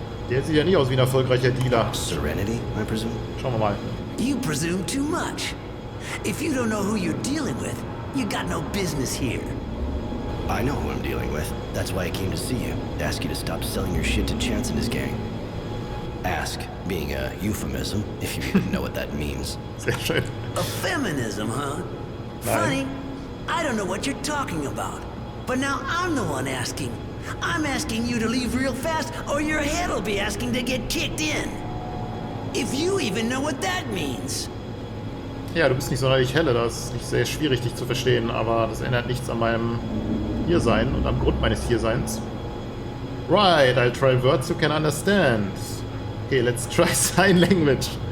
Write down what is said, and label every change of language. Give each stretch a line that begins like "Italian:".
German: Der sieht ja nicht aus wie ein erfolgreicher Dealer.
English: Serenity, I presume?
German: Schauen wir mal.
English: You presume too much. If you don't know who you're dealing with, you got no business here. I know who I'm dealing with. That's why I came to see you. To ask you to stop selling your shit to Chance and his gang. Ask being a euphemism, if you even know what that means.
German: Sehr schön.
English: A feminism, huh? Funny. I don't know what you're talking about. But now I'm the one asking. I'm asking you to leave real fast, or your head'll be asking to get kicked in. If you even know what that means.
German: Ja, du bist nicht sonderlich helle, das ist nicht sehr schwierig, dich zu verstehen, aber das ändert nichts an meinem Hiersein und am Grund meines Hierseins.
English: Right, I'll try words you can understand. Okay, let's try sign language.